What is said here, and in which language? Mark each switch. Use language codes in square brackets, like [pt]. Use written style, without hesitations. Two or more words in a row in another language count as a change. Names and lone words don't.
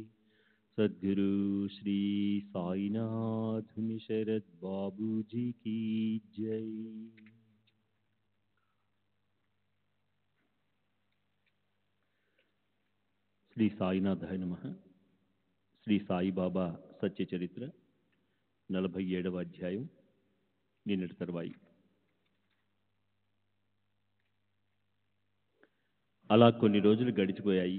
[hi] सद्गुरु श्री साईनाथ शरद बाबू जी की जय। [sa] శ్రీ సాయినాథాయ నమః. [te] శ్రీ సాయిబాబా సత్య చరిత్ర 47వ అధ్యాయం నిన్నటి తర్వాయి. అలా కొన్ని రోజులు గడిచిపోయాయి.